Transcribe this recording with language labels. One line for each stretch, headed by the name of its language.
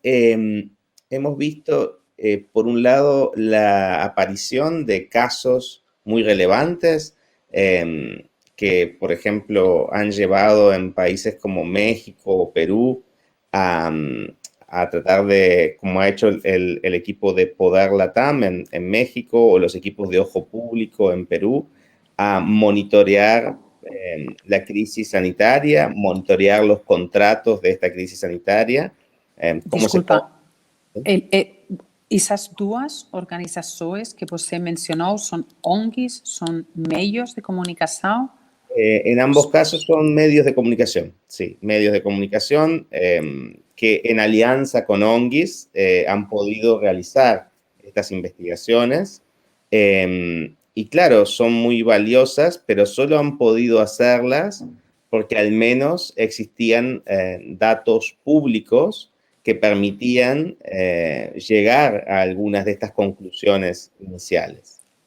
Spanish: Hemos visto, por un lado, la aparición de casos muy relevantes que, por ejemplo, han llevado en países como México o Perú a tratar de, como ha hecho el equipo de Poder Latam en México o los equipos de Ojo Público en Perú, a monitorear la crisis sanitaria, monitorear los contratos de esta crisis sanitaria.
Portuguese: Desculpa, essas duas organizações que você mencionou são ONGs, são meios de comunicação?
Spanish: En ambos casos son medios de comunicación, sí, medios de comunicación que en alianza con ONGs han podido realizar estas investigaciones. Y claro, son muy valiosas, pero solo han podido hacerlas porque al menos existían datos públicos que permitían llegar a algunas de estas conclusiones iniciales.